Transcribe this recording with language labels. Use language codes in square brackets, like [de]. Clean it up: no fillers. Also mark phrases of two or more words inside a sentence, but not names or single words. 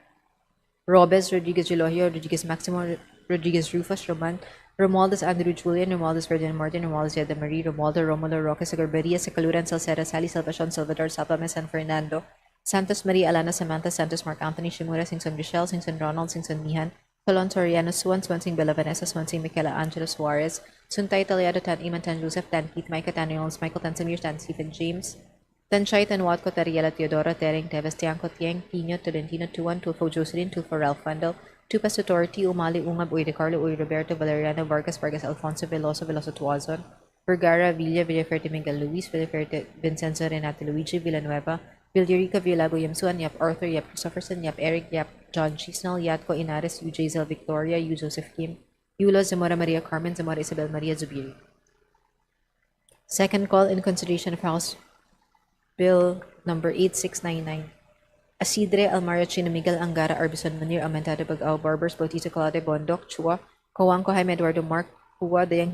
[en] Robes Rodriguez Elohio Rodriguez Maximo Rodriguez Rufus Roman Romualdez Andrew Julian Romualdez Ferdinand Martin Romualdez Yeda Marie Romualdo Romulo Roque Sagarberia Sacaluran Salceda Sally Salvacion Salvador Sapame San Fernando Santos Maria Alana Samantha Santos Mark Anthony Shimura Singson Rochelle Singson Ronald Singson Mihan Colon Toriano Suan Swansing Bella Vanessa Swansing Michaela Angela Suarez Suntay Taliado Tan Iman Tan Joseph Tan Keith Micah Tan Reynolds Michael Tan Samir Tan Stephen James Tanchay Tanwat Ko Tariela Teodora Tereng Teves Tiangco Tieng Pino Tolentino Tuan Tulfo Jocelyn Tulfo Ralph Fundel Tupas Tutorti Umali Ungab Uy de Carlo Uy Roberto Valeriano Vargas Vargas Alfonso Veloso Tuazon Vergara Villa Villaferte Miguel Luis Villaferte Vincenzo Renato Luigi Villanueva Villarica Villago Yamsuan Yap Arthur Yap Christopherson Yap Eric Yap John Chisnell Yatco Inares UJ Zel Victoria U Joseph Kim Yulo Zamora Maria Carmen Zamora Isabel Maria Zubiri. Second call in consideration of House Bill number 8699. Asidre Almario Chino Miguel Angara Arbison Munir Amentado Bagao Barbers Bautista Colade Bondok Chua Coanco Jaime Eduardo Mark Hua Dayang